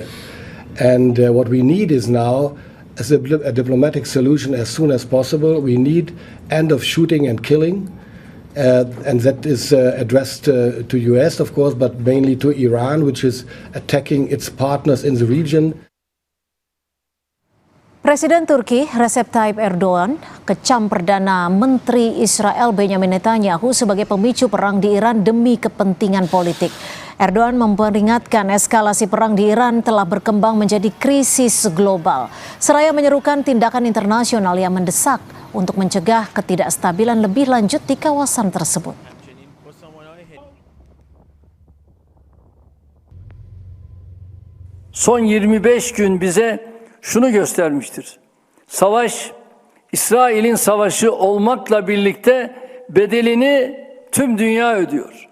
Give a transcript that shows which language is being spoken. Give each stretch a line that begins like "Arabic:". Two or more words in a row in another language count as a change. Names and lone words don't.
English: And what we need is now a diplomatic solution as soon as possible. We need end of shooting and killing, and that is addressed to US, of course, but mainly to Iran, which is attacking its partners in the region.
Indonesian: Presiden Turki Recep Tayyip Erdogan kecam Perdana Menteri Israel Benjamin Netanyahu sebagai pemicu perang di Iran demi kepentingan politik. Erdogan memperingatkan eskalasi perang di Iran telah berkembang menjadi krisis global. Seraya menyerukan tindakan internasional yang mendesak untuk mencegah ketidakstabilan lebih lanjut di kawasan tersebut.
Turkish: Son 25 gün bize şunu göstermiştir. Savaş, İsrail'in savaşı olmakla birlikte bedelini tüm dünya ödüyor.